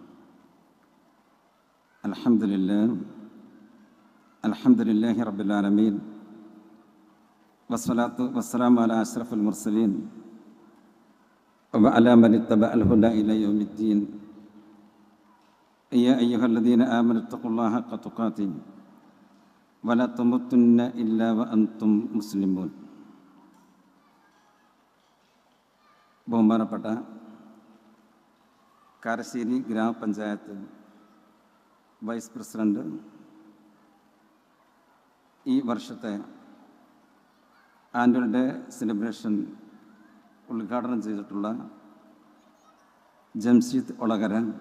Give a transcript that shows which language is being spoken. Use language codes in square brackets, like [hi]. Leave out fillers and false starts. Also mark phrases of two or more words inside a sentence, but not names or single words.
[ar] الحمد لله رب العالمين والصلاة والسلام على أشرف المرسلين وعلى من اتبع الهدى إلى يوم الدين. يا أيها الذين آمنوا اتقوا الله حق تقاته ولا تموتن إلا وأنتم مسلمون. [ml] ബഹുമാനപ്പെട്ട കാരശ്ശേരി ഗ്രാമപഞ്ചായത്ത് [en] vice president, [ml] ഈ വർഷത്തെ [en] annual day celebration [ml] ഉദ്ഘാടനം ചെയ്തിട്ടുള്ള ജംഷീദ് ഒളകര,